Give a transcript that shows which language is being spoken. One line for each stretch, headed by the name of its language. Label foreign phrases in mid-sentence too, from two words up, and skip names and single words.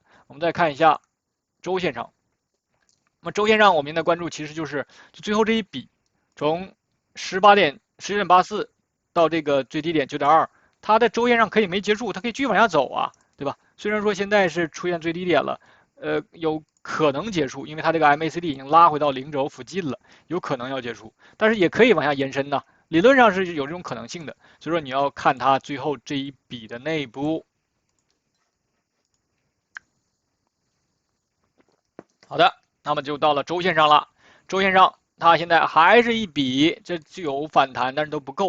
Chinese: 我們再看一下周線上，那麼周線上我們現在關注其實就是最後這一筆，從11.84到這個最低點9.2，它的周線上可以沒結束，它可以繼續往下走啊，對吧？雖然說現在是出現最低點了。有可能結束，因為它這個 MACD 已經拉回到0軸附近了，有可能要結束，但是也可以往下延伸呢，理論上是有這種可能性的，所以說你要看它最後這一筆的內部。好的，那麼就到了周線上了，周線上它現在還是一筆，這就有反彈，但是都不夠。